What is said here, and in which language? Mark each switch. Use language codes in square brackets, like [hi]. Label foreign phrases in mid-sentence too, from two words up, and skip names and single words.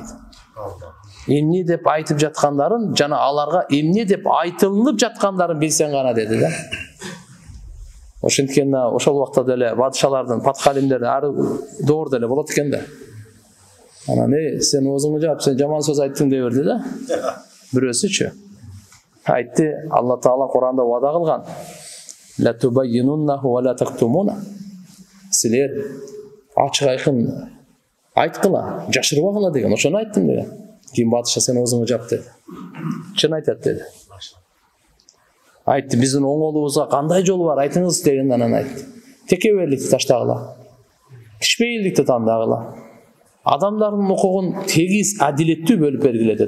[ky] Эмне деп айтып жаткандарын, жана аларга эмне деп айтылып жаткандарын билсең гана деди да. Ошенткен ошол убакта деле падышалардын, патхалимдердин ары доор деле болот экен да. Анан сен өзүңө жап, сен жаман сөз айттың деп берди да. Бирөөсүчү айтты, Алла Таала Куранда вада кылган. [ar] لتبيننه ولا تكتمونه. [ky] Силер ачык айкын айткыла, жашырбагыла деген. Ошону айттым деген. Кийин батыша сен өзүңө жап деди. Чын айтат деди. Айтты, биздин оңолубузга кандай жол бар айтыңыз деген. Анан айтты, текеберликти таштагыла, кичпейилдикти тандагыла, адамдардын укугун тегиз адилеттүү бөлүп бергиле деди.